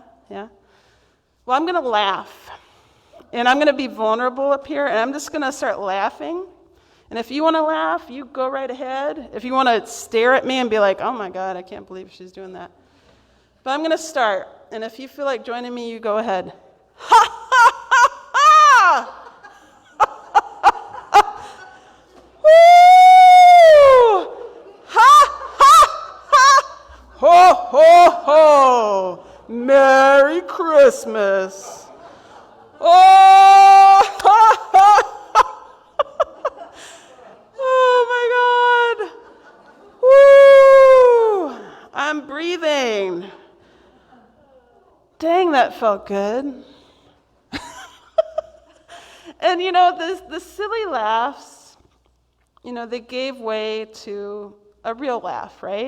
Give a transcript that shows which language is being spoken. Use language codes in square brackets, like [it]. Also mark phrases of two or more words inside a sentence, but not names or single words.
[en] Well, I'm going to laugh, and I'm going to be vulnerable up here, and I'm just going to start laughing. And if you want to laugh, you go right ahead. If you want to stare at me and be like, oh my God, I can't believe she's doing that. But I'm going to start, and if you feel like joining me, you go ahead. Ha ha ha ha! Woo! Ha ha ha! Ho ho ho! Merry Christmas! Oh! Ha ha ha! Oh my God! Woo! I'm breathing. Dang, that felt good. And the silly laughs, they gave way to a real laugh, right?